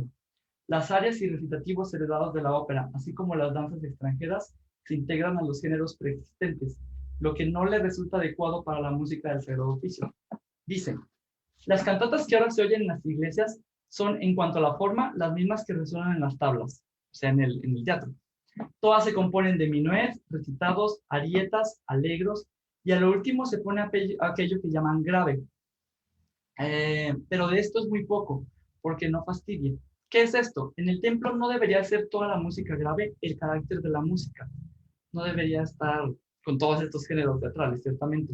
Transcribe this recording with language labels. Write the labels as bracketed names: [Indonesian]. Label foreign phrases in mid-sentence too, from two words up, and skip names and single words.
[Spanish] Las áreas y recitativos heredados de la ópera, así como las danzas extranjeras, se integran a los géneros preexistentes, lo que no le resulta adecuado para la música del Sagrado Oficio. Dicen, las cantatas que ahora se oyen en las iglesias son, en cuanto a la forma, las mismas que resuenan en las tablas, o sea, en el teatro. Todas se componen de minuets, recitados, arietas, alegros, y a lo último se pone aquello que llaman grave. Pero de esto es muy poco, porque no fastidie. ¿Qué es esto? En el templo no debería ser toda la música grave el carácter de la música. No debería estar con todos estos géneros teatrales, ciertamente.